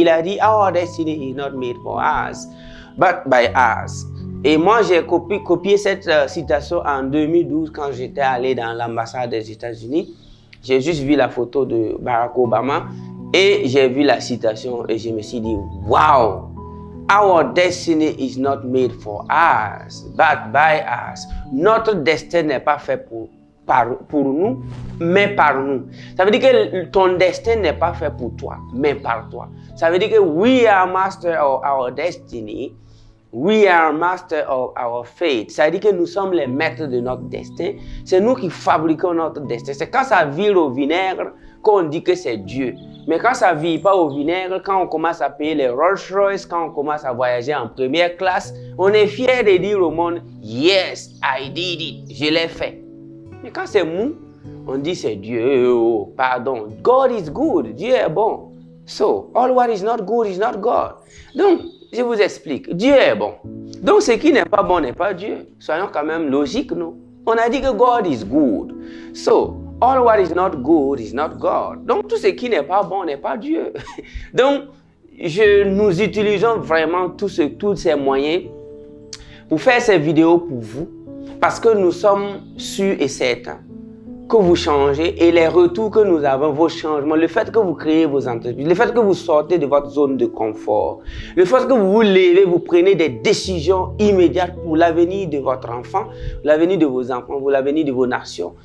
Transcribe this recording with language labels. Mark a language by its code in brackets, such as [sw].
[fr] Il a dit « [en] Our destiny is not made for us, but by us ». [fr] Et moi, j'ai copié cette citation en 2012 quand j'étais allé dans l'ambassade des États-Unis. J'ai juste vu la photo de Barack Obama et j'ai vu la citation et je me suis dit « Wow! [en] Our destiny is not made for us, but by us ». [fr] Notre destin n'est pas fait pour nous, mais par nous. Ça veut dire que ton destin n'est pas fait pour toi, mais par toi. Ça veut dire que [en] we are master of our destiny. We are master of our fate. [fr] Ça veut dire que nous sommes les maîtres de notre destin. C'est nous qui fabriquons notre destin. C'est quand ça vire au vinaigre qu'on dit que c'est Dieu. Mais quand ça ne vire pas au vinaigre, quand on commence à payer les Rolls-Royce, quand on commence à voyager en première classe, on est fier de dire au monde « [en] Yes, I did it. [fr] Je l'ai fait. » Mais quand c'est mou, on dit c'est Dieu. Oh, pardon. [en] God is good. [fr] Dieu est bon. [en] So, all what is not good is not God. [fr] Donc, je vous explique. Dieu est bon. Donc, ce qui n'est pas bon n'est pas Dieu. Soyons quand même logiques, non? On a dit que [en] God is good. So, all what is not good is not God. [fr] Donc, tout ce qui n'est pas bon n'est pas Dieu. Donc, nous utilisons vraiment tous ces moyens pour faire ces vidéos pour vous. Parce que nous sommes sûrs et certains que vous changez et les retours que nous avons, vos changements, le fait que vous créez vos entreprises, le fait que vous sortez de votre zone de confort, le fait que vous vous levez, vous prenez des décisions immédiates pour l'avenir de votre enfant, l'avenir de vos enfants, pour l'avenir de vos nations.